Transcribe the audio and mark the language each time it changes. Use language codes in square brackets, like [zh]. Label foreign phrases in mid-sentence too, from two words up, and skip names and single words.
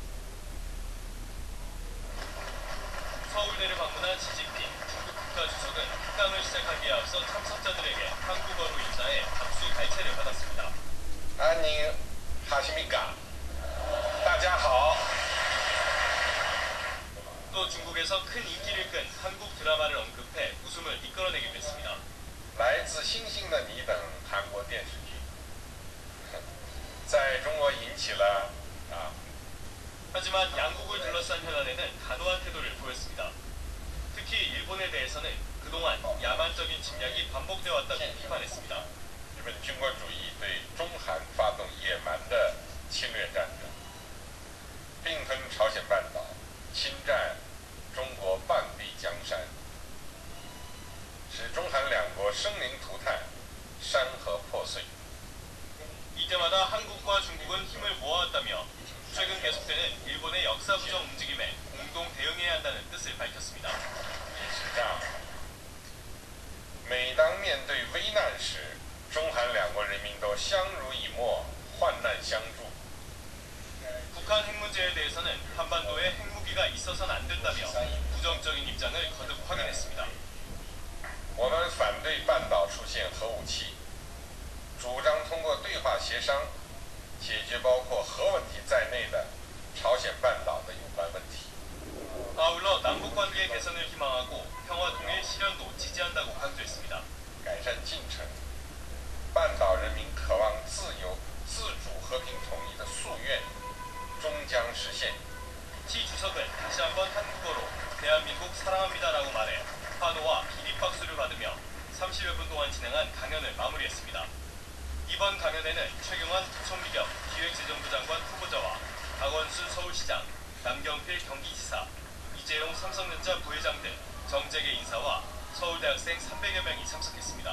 [ko] 서울대를 방문한 시진핑 중국 국가주석은 특강을 시작하기에 앞서 참석자들에게 한국어로 인사해 박수 갈채를 받았습니다. 안녕하십니까? [zh] 大家好. [ko] 또 중국에서 큰 인기를 끈 한국 드라마를 언급해 웃음을 이끌어내기도 했습니다. [zh] 来自星星的你等韩国电视剧在中国引起了 [ko] 하지만 양국을 둘러싼 현안에는 단호한 태도를 보였습니다. 특히 일본에 대해서는 그동안 야만적인 침략이 반복되어 왔다고 비판했습니다. [zh] 日本军国主义对中韩发动野蛮的侵略战争，并吞朝鲜半岛，侵占中国半壁江山，使中韩两国生灵涂炭，山河破碎。 [ko] 이때마다 한국과 중국은 힘을 모아왔다며 최근 계속되는 일본의 역사 부정 움직임에 공동 대응해야 한다는 뜻을 밝혔습니다. [zh] 是这样，每当面对危难时，中韩两国人民都相濡以沫，患难相助。 [ko] 북한 핵 문제에 대해서는 한반도에 핵무기가 있어서는 안 된다며 부정적인 입장을 거듭 확인했습니다. [zh] 我们反对半岛出现核武器，主张通过对话协商解决包括核问题在内的朝鲜半岛的有关问题。 [ko] 아울러 남북관계 개선을 희망하고 평화 통일 실현도 지지한다고 강조했습니다. [zh] 改善进程，半岛人民渴望自由、自主、和平统一的夙愿终将实现。 [ko] 시 주석은 다시 한번 한국어로 대한민국 사랑합니다라고 말해 환호와 기립박수를 받으며 30여 분 동안 진행한 강연을 마무리했습니다. 이번 강연에는 최경환 부총리 겸 기획재정부 장관 후보자와 박원순 서울시장, 남경필 경기지사, 이재용 삼성전자 부회장 등 정재계 인사와 서울대학생 300여 명이 참석했습니다.